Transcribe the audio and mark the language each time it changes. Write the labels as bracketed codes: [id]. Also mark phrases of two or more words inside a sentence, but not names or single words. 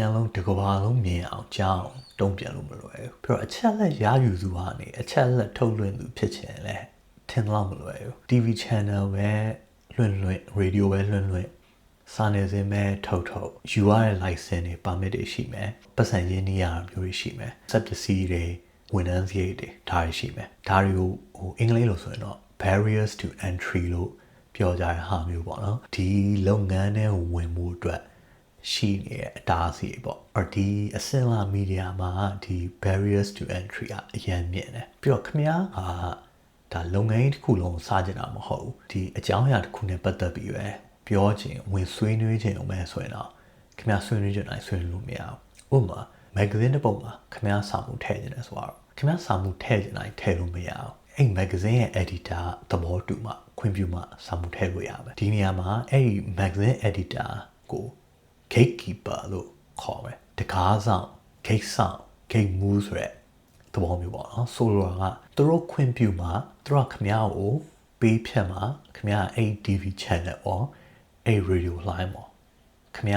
[my] လုံးတစ်ကမ္ဘာလုံးမြင်အောင်ကြောင်းတုံ့ပြန်လို့မလွယ်ဘူးပြီးတော့အချက်လက်ရယူသူကနေအချက်လက်ထုတ်လွှင့်သူဖြစ်ချင်လဲထင်တော့မ လွယ်ဘူး [en] TV channel [my] ပဲလွှင့် radio ပဲလွှင့်စာနယ်ဇင်းပဲထုတ်ယူရတဲ့ license တွေ permit တွေရှိမယ်ပတ်စံရင်းနှီးရတာမျိုးတွေရှိမယ်စက်ပစ္စည်းတွေဝန်ထမ်းစရိတ်တွေဒါတွေရှိမယ်ဒါတွေကိုအင်္ဂလိပ်လိုဆိုရင်တော့ [en] barriers to entry [my] လို့ပြောကြတဲ့ဟာမျိုးပေါ့နော်ဒီလုပ်ငန်းထဲဝင်မှုအတွက်ရှိနေတဲ့အတားအဆီးပေါ့ဒီအစင်လာမီဒီယာမှာဒီ [en] barriers to entry [my] ကအရင်မြင်တယ်ပြီးတော့ ခင်ဗျားကဒါလုပ်ငန်းတစ်ခုလုံးစကြတာမဟုတ်ဘူးဒီအကြောင်းအရာတစ်ခုနဲ့ပတ်သက်ပြီးပဲပြောခြင်းဝင်ဆွေးနွေးခြင်းအောင်ပဲဆိုရင်တော့ခင်ဗျားဆွေးနွေး ကြတိုင်းဆွေးနွေးလို့မရဘူးဥပမာ magazine တစ်ပုဒ်မှာခင်ဗျားစာမှုထည့်ခြင်းလဲဆိုတော့ခင်ဗျားစာမှုထည့်ခြင်းတိုင်းထည့်လို့မရဘူးအဲ့ magazine ရဲ့ editor သဘောတူမှခွင့်ပြုမှစာမှုထည့်လို့ရမယ်ဒီနေရာမှာအဲ့ [en] magazine editor [my] ကို gatekeeper လို့ခေါ်မယ်တကားဆောင် gate ဆောင် [en] gate move [my] ဆိုတဲ့သဘောမျိုးပေါ့နော်ဆိုလိုတာကသူတို့ခွင့်ပြုမှသူတို့ခင်ဗျားကိုပေးဖြတ်မှခင်ဗျားအဲ့ [en] TV channel [my] ပေါ့အဲ့ [en] radio line [my] ပေါ့ခင်ဗျား